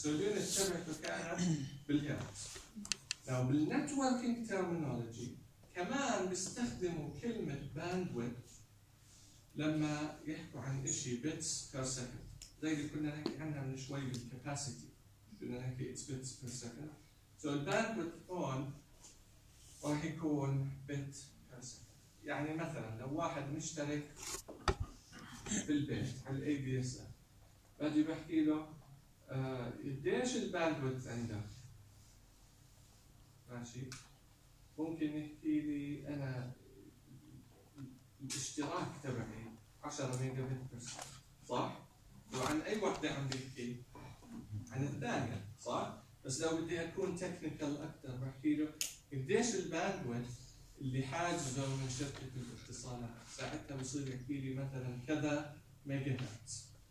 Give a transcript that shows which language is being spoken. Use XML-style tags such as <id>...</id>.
<ar>So اللي نتشبه كانت بالهيرتز. لو بالنتوركينج ترمينولوجي كمان بيستخدموا كلمة باندويت لما يحكوا عن إشي bits per second، زي اللي كنا نحكي عنها من شوي بالكاباسيتي، كنا نحكي</ar> <en>it's bits per second. So the bandwidth</en> <ar>هون راح يكون</ar> <en>bit per second.</en> <ar>يعني مثلا لو واحد مشترك في البيت على الـ ADSL بدي بحكي له قديش الـ bandwidth عندك؟ ماشي؟ ممكن يحكي لي أنا الاشتراك تبعي 10 ميجا بت بس، صح؟ وعن اي وحده عم بيحكي؟ عن الثانيه، صح؟ بس لو بدي اكون تكنيكال اكثر بحكي له قديش الباندويت اللي حاجزه من شركه الاتصالات، ساعتها بصير يحكي لي مثلا كذا ميجا هرتز.</ar>